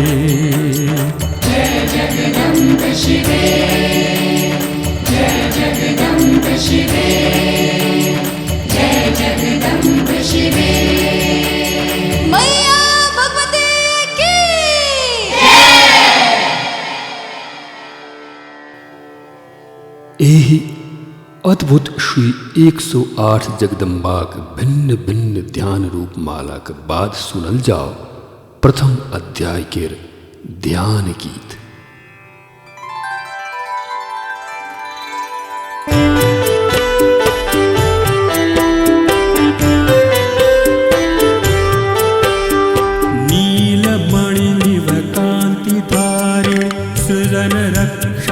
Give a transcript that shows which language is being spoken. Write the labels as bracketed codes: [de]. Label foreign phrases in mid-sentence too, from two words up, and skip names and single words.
[mai] जय जगदम्ब शिवे जय जगदम्ब शिवे जय जगदम्ब शिवे मैया भगवती की एहि अद्भुत श्री 108 जगदम्बाक भिन्न भिन्न ध्यान रूप मालाक बाद सुनल जाओ प्रथम अध्याय केर ध्यान गीत। नीलमणि निव कांति धारे सृजन रक्षा